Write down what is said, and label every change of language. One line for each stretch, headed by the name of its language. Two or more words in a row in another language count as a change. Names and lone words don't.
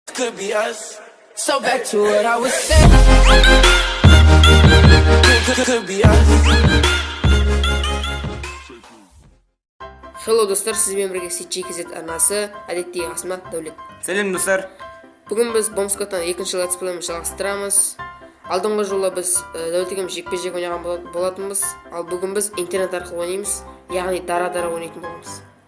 English: could be us. So back to what I was saying. Could be us.
Kazakh: Hello достар, сізбен бірге CGKZ арнасы, әдеттегі қасыма Дәулет. Сәлем достар. Бүгін біз Бомскоттан екінші летсплейімізді жалғастырамыз. Алдыңғы жолы біз Дәулет екеуміз жекпе-жек ойнаған болатынбыз, ал бүгін біз интернет арқылы ойнаймыз, яғни дара-дара ойнайтын боламыз.